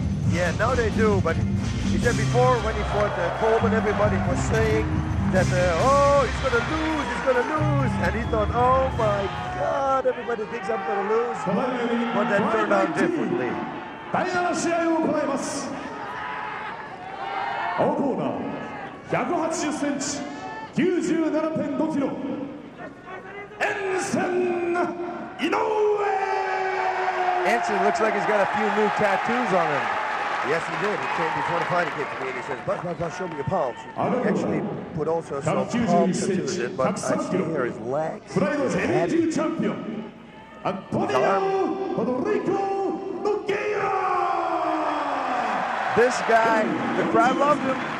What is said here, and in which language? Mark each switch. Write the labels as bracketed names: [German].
[English] Yeah, now they do, but he said before when he fought Coleman, everybody was saying that, oh, he's going to lose. And he thought, oh my God, everybody thinks I'm going to lose. But that turned out differently. [Japanese] 第7試合を行います。青コーナー180センチ 97.5 キロエンセン・イノウエ [English] Enson looks like he's got a few new tattoos on him. Yes, he did. He came before the fight. He came to me and he says, but show me your palms. He actually put also some palm tattoos in, but I see here his legs, his head, his arm. This guy, the crowd loved him.